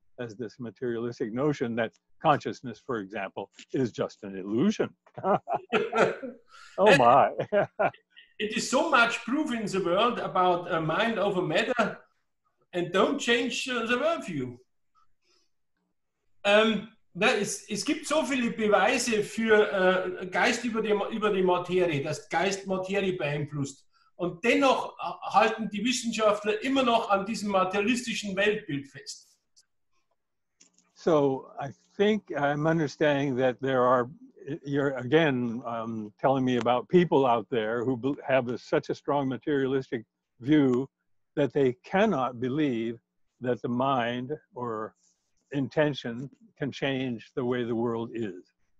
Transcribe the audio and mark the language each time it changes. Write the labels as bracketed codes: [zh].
[en] as this materialistic notion that consciousness, for example, is just an illusion. Oh my. It is so much proof in the world about mind over matter, and don't change the worldview. [de] Es gibt so viele Beweise für Geist über die Materie, dass Geist Materie beeinflusst. Und dennoch halten die Wissenschaftler immer noch an diesem materialistischen Weltbild fest. [en] So I think I'm understanding that there are, you're again telling me about people out there who have such a strong materialistic view that they cannot believe that the mind or intention can change the way the world is.